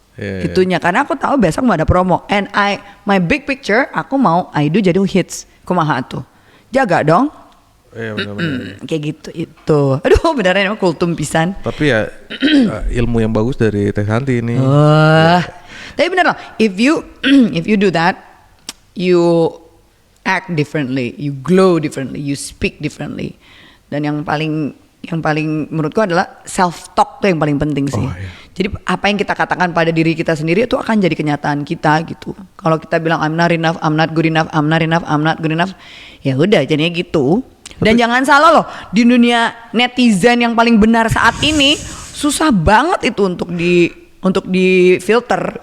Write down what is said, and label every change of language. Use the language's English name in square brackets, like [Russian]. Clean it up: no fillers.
[Indonesian] Itunya karena aku tahu besok mau ada promo, [English] and my big picture [Indonesian] aku mau I do jadi hits, kumaha tuh jaga dong. Benar-benar. Kayak gitu itu. Aduh beneran emang kultum pisan. Tapi ya ilmu yang bagus dari Teh Santi ini. Tapi bener loh, [English] if you do that, you act differently, you glow differently, you speak differently. [Indonesian] Dan yang paling menurutku adalah self talk tuh yang paling penting sih. Jadi apa yang kita katakan pada diri kita sendiri itu akan jadi kenyataan kita gitu. Kalau kita bilang [English] I'm not enough, I'm not good enough, I'm not enough, I'm not good enough, [Indonesian] ya udah jadinya gitu. Dan jangan salah loh, di dunia netizen yang paling benar saat ini susah banget itu untuk di filter.